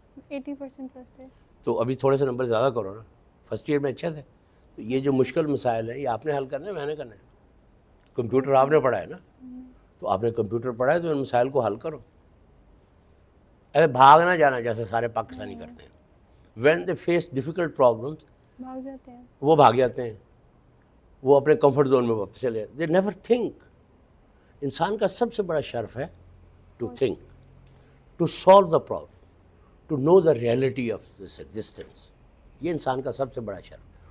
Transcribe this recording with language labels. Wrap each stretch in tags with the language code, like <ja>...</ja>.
<ur>80% plus تھے. تو ابھی تھوڑے سے نمبر زیادہ کرو نا. فرسٹ ایئر میں اچھا تھے. تو یہ جو مشکل مسائل ہیں یہ آپ نے حل کرنا ہے, میں نے کرنا ہے. کمپیوٹر آپ نے پڑھا ہے نا, تو آپ نے کمپیوٹر پڑھا ہے تو ان مسائل کو حل کرو. ایسے بھاگ نہ جانا جیسے سارے پاکستانی کرتے ہیں.</ur> <en>when they face difficult problems</en> <ur>بھاگ جاتے ہیں. وہ بھاگ جاتے ہیں, وہ اپنے کمفرٹ زون میں واپس چلے.</ur> <en>They never think.</en> <ur>انسان کا سب سے بڑا شرف ہے</ur> <en>To think, to solve the problem, to know the reality of this existence.</en> <ur>یہ انسان کا سب سے بڑا شرف.</ur>